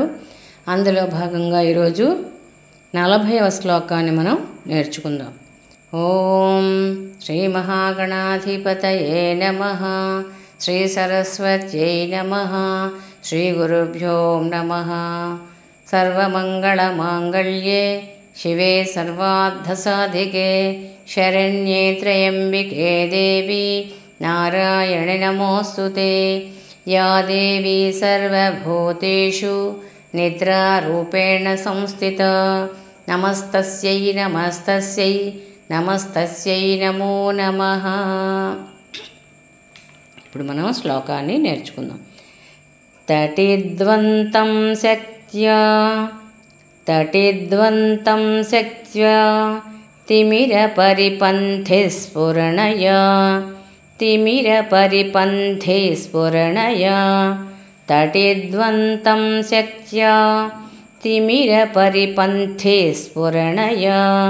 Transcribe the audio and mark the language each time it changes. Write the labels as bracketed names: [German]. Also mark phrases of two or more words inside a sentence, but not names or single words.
[Telugu] అందులో భాగంగా ఈరోజు 40వ శ్లోకాన్ని మనం నేర్చుకుందాం. [Sanskrit] ఓం శ్రీ మహాగణాధిపతయే నమః, శ్రీ సరస్వత్యై నమః, శ్రీ గురుభ్యో నమః. సర్వమంగళమాంగళ్యే शिवे सर्वार्थसाधिके शरण्ये त्र्यम्बिके देवी नारायणे नमोऽस्तुते. या देवी सर्वभूतेषु निद्रारूपेण संस्थिता नमस्तस्यै नमस्तस्यै नमस्तस्यै नमो नमः. [Telugu] ఇప్పుడు మనం శ్లోకాన్ని నేర్చుకుందాం. [Sanskrit] తటిద్వంతం శక్త్యా तटिद्वन्तं शक्त्या तिमिरपरिपन्थे स्फुरणया तिमिरपरिपन्थे स्फुरणया. तटिद्वन्तं शक्त्या तिमिरपरिपन्थे स्फुरणया.